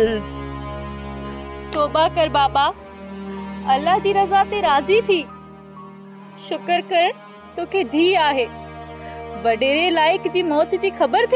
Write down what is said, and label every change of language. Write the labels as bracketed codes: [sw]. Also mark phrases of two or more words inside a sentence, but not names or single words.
[sd] तौबा कर बाबा, अल्लाह जी रज़ा ते राज़ी थी। शुक्र कर तो के धी आहे। वडेरे लाइक जी मौत जी खबर थी।